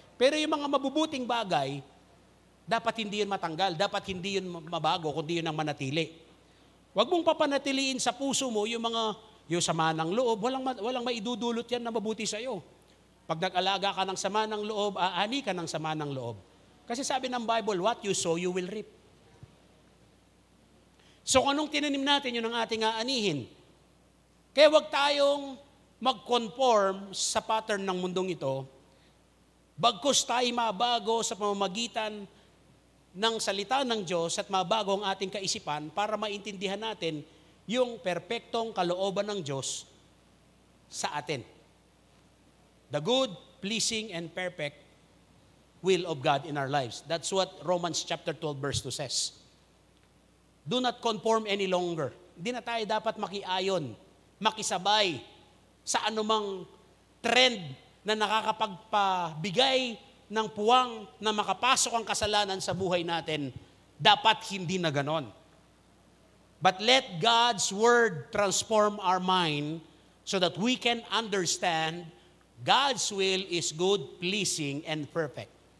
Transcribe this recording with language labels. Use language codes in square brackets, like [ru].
[tl] Pero yung mga mabubuting bagay, dapat hindi yun matanggal, dapat hindi yun mabago, kundi yun ang manatili. Huwag mong papanatiliin sa puso mo yung sama ng loob, walang maidudulot yan na mabuti sa iyo. Pag nag-alaga ka ng sama ng loob, aani ka ng sama ng loob. Kasi sabi ng [en] Bible, what you sow, you will reap. [tl] So kung anong tinanim natin, yun ang ating aanihin. Kaya huwag tayong mag-conform sa pattern ng mundong ito, bagkus tayo mabago sa pamamagitan ng salita ng Diyos at mabago ang ating kaisipan para maintindihan natin yung perpektong kalooban ng Diyos sa atin. [en] The good, pleasing, and perfect will of God in our lives. That's what Romans chapter 12 verse 2 says. Do not conform any longer. [tl] Hindi na tayo dapat makiayon, makisabay sa anumang trend na nakakapagpabigay ng puwang na makapasok ang kasalanan sa buhay natin. Dapat hindi na ganon. [en] But let God's Word transform our mind so that we can understand God's will is good, pleasing, and perfect.